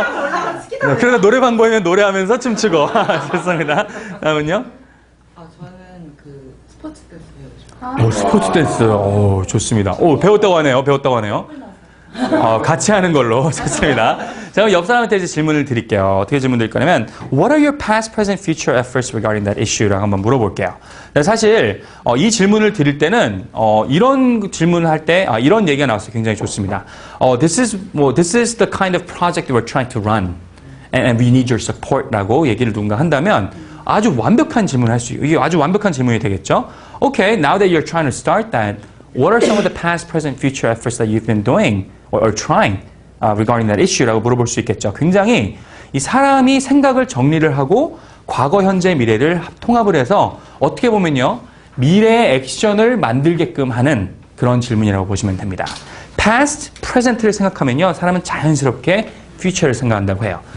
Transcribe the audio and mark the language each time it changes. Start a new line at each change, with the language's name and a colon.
Korean: 네, 그래서 노래방 보이면 노래하면서 춤추고. 좋습니다. 다음은요? 저는 그 스포츠 댄스 배우고 싶어요. 스포츠 댄스. 좋습니다. 배웠다고 하네요. 같이 하는 걸로. 좋습니다. 자, 그럼 옆 사람한테 이제 질문을 드릴게요. 어떻게 질문 드릴 거냐면,
English: What are your past, present, future efforts regarding that issue?
Korean: 라고 한번 물어볼게요. 사실, 이 질문을 드릴 때는, 이런 질문을 할 때, 이런 얘기가 나왔어요. 굉장히 좋습니다.
English: This is the kind of project we're trying to run. And we need your support.
Korean: 라고 얘기를 누군가 한다면, 아주 완벽한 질문을 할 수 있어요. 이게 아주 완벽한 질문이 되겠죠?
English: Okay, now that you're trying to start that, what are some of the past, present, future efforts that you've been doing or trying regarding that issue
Korean: 라고 물어볼 수 있겠죠. 굉장히 이 사람이 생각을 정리를 하고 과거, 현재, 미래를 통합을 해서 어떻게 보면요. 미래의 액션을 만들게끔 하는 그런 질문이라고 보시면 됩니다. past, present를 생각하면요. 사람은 자연스럽게 future를 생각한다고 해요.